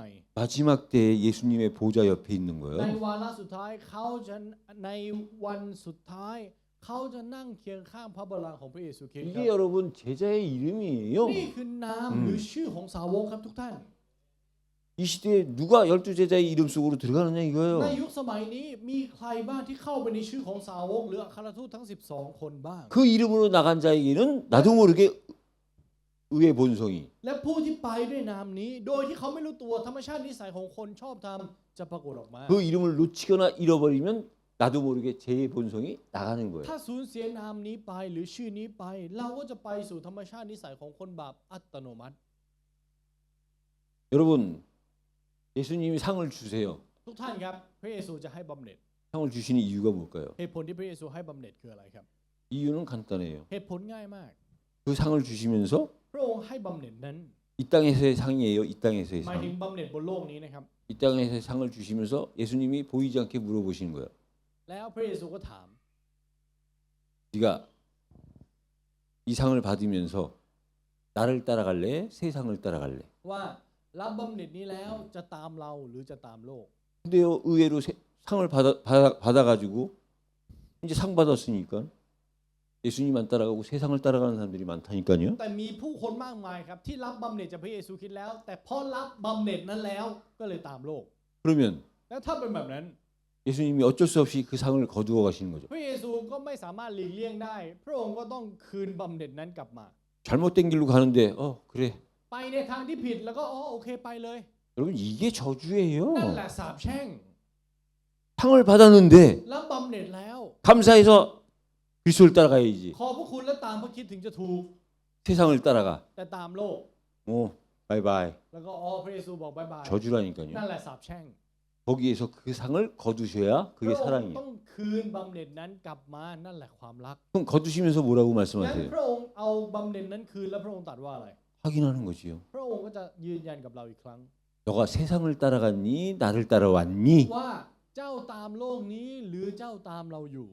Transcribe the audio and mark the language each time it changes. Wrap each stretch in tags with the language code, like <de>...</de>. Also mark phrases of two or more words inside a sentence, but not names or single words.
<ko>마지막 때에 예수님의 보좌 옆에 있는</ko> <th>ใน</th> <ko>거예요.</ko> <th>วาระสุดท้ายเขาจะในวันสุดท้ายเขาจะนั่งเคียงข้างพระบัลลังก์ของพระเยซูคริสต์ครับ</th> <ko>이게 여러분 제자의 이름이에요.</ko> <th>นี่คือนามหรือชื่อของสาวกครับทุกท่าน</th> <ko>이 시대에 누가 12제자의 이름 속으로 들어가느냐</ko> <th>ใน</th> <ko>이거예요.</ko> <th>ยุคสมัยนี้มีใครบ้างที่เข้าไปในชื่อของสาวกหรืออัครทูตทั้ง 12 คนบ้าง</th> <ko>그 이름으로 나간 자에게는 나도 모르게 의의 본성이</ko> <th>และผู้ที่ไปด้วยนามนี้ โดยที่เขาไม่รู้ตัวธรรมชาตินิสัยของคนชอบทำจะปรากฏออกมา</th> <ko>그 이름을 놓치거나 잃어버리면 나도 모르게 제 본성이 나가는 거예요.</ko> <th>ถ้าสูญเสียนามนี้ไปหรือชื่อนี้ไป เราก็จะไปสู่ธรรมชาตินิสัยของคนบาปอัตโนมัติ</th> <ko>여러분 예수님이 상을 주세요.</ko> <th>ทุกท่านครับพระเยซูจะให้บำเหน็จ</th> <ko>상을 주시는 이유가 뭘까요?</ko> <th>เหตุผลที่พระเยซูให้บำเหน็จคืออะไรครับ</th> <ko>이유는 간단해요.</ko> <th>เหตุผลง่ายมาก</th> <ko>그 상을 주시면서</ko> <th>พระองค์ให้บำเหน็จนั้น</th> <ko>이 땅에서의 상이에요. 이 땅에서의</ko> <th>หมายถึง</th> <ko>상.</ko> <th>บำเหน็จบนโลกนี้นะครับ</th> <ko>이 땅에서의 상을 주시면서 예수님이 보이지 않게 물어보시는 거예요.</ko> <th>แล้วพระเยซูก็ถาม</th> <ko>네가 이 상을 받으면서 나를 따라갈래? 세상을 따라갈래?</ko> <th>ว่ารับบำเหน็จนี้แล้วจะตามเราหรือจะตามโลก</th> <ko>근데요 의외로 상을 받아가지고 이제 상 받았으니까 예수님 안 따라가고 세상을 따라가는 사람들이 많다니까요.</ko> <th>แต่มีผู้คนมากมายครับที่รับบำเหน็จจากพระเยซูคริสต์แล้ว แต่พอรับบำเหน็จนั้นแล้วก็เลยตามโลก</th> <ko>그러면</ko> <th>แล้วถ้าเป็นแบบนั้น</th> <ko>예수님이 어쩔 수 없이 그 상을 거두어 가시는 거죠.</ko> <th>พระเยซูก็ไม่สามารถหลีกเลี่ยงได้ พระองค์ก็ต้องคืนบำเหน็จนั้นกลับมา</th> <ko>잘못된 길로 가는데 그래.</ko> <th>ไปในทางที่ผิดแล้วก็โอเคไปเลย</th> <ko>여러분 이게 저주예요.</ko> <th>นั่นแหละสาปแช่ง</th> <ko>상을 받았는데</ko> <th>รับบำเหน็จแล้ว</th> <ko>감사해서 그리스도를 따라가야지.</ko> <th>ขอพระคุณและตามพระคริสต์ถึงจะถูก</th> <ko>세상을 따라가.</ko> <th>แต่ตามโลก</th> <ko>바이바이.</ko> <th>แล้วก็พระเยซูบอกบายบาย</th> <ko>저주라니까요.</ko> <th>นั่นแหละสาปแช่ง</th> <ko>거기에서 그 상을 거두셔야</ko> <th>พ</th> <ko>그게</ko> <th>ระองค์</th> <ko>사랑이에요.</ko> <th>ต้องคืนบำเหน็จนั้นกลับมานั่นแหละความรัก</th> <ko>그럼 거두시면서 뭐라고</ko> <th>งั้น</th> <ko>말씀하세요?</ko> <th>พระองค์เอาบำเหน็จนั้นคืนแล้วพระองค์ตรัสว่าอะไร</th> <ko>확인하는 거지요.</ko> <th>พระองค์ก็จะยืนยันกับเราอีกครั้ง</th> <ko>너가 세상을 따라갔니? 나를 따라왔니?</ko> <th>ว่าเจ้าตามโลกนี้หรือเจ้าตามเราอยู่</th>